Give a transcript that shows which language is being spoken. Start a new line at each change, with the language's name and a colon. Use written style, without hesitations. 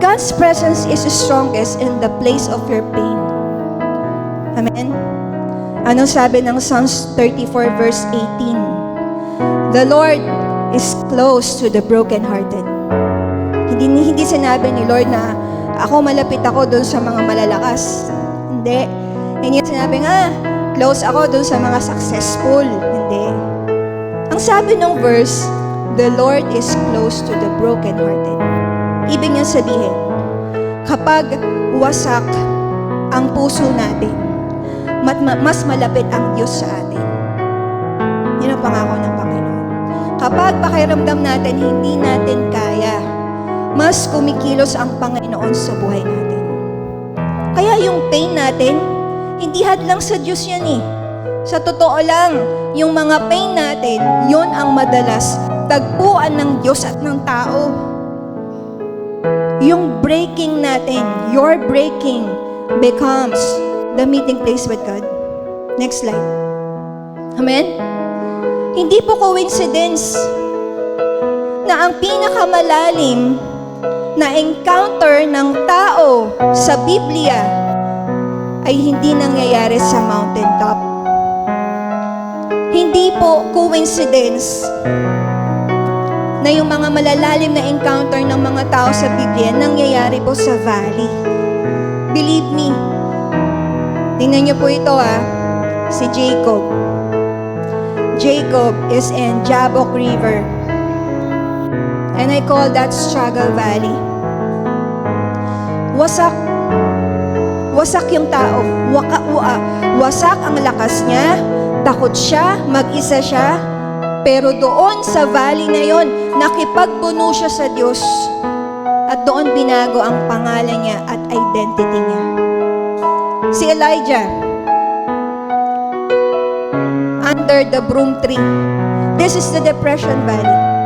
English: God's presence is strongest in the place of your pain. Amen?
Filipino: Anong sabi ng Psalms 34 verse 18?
English: The Lord is close to the brokenhearted.
Filipino: Hindi sinabi ni Lord na malapit ako doon sa mga malalakas. Hindi. Hindi sinabi close ako doon sa mga successful. Hindi. Ang sabi ng verse,
English: the Lord is close to the brokenhearted.
Filipino: Ibig niya sabihin, kapag wasak ang puso natin, mas malapit ang Diyos sa atin. Yun ang pangako ng Panginoon. Kapag pakiramdam natin, hindi natin kaya, mas kumikilos ang Panginoon sa buhay natin. Kaya yung pain natin, hindi hadlang sa Diyos yan eh. Sa totoo lang, yung mga pain natin, yun ang madalas tagpuan ng Diyos at ng tao. Yung breaking natin,
English: your breaking becomes the meeting place with God. Next slide. Amen?
Filipino: Hindi po coincidence na ang pinakamalalim na encounter ng tao sa Biblia ay hindi nangyayari sa mountaintop. Hindi po coincidence na yung mga malalalim na encounter ng mga tao sa Biblia nangyayari po sa valley.
English: Believe me.
Filipino: Tingnan niyo po ito si Jacob.
English: Jacob is in Jabbok River. And I call that struggle valley.
Filipino: Wasak yung tao. Wasak ang lakas niya. Takot siya, mag-isa siya. Pero doon sa valley na yon, nakipagpuno siya sa Diyos. At doon binago ang pangalan niya at identity niya.
English: Si Elijah, under the broom tree. This is the depression valley.